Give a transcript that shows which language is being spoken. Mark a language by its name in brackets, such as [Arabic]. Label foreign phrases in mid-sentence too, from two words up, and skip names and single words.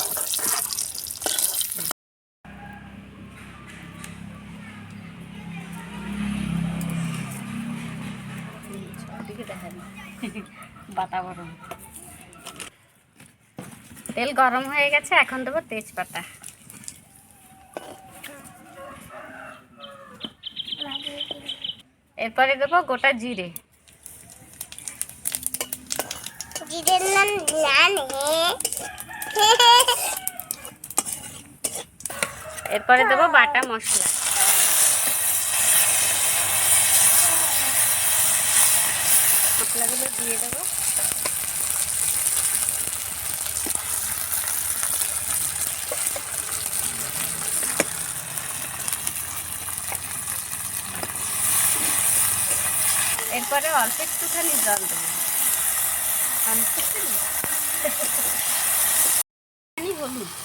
[Bangla] বাটা গরম, তেল গরম হয়ে গেছে, এখন দেবো তেজপাতা। এরপরে দেবো গোটা জিরে। जिधर नन नान है এরপরে দেবো বাটা মশলা। মশলাগুলো দিয়ে দেবো। এরপরে অল্প একটুখানি জল দেবো, হলুদ।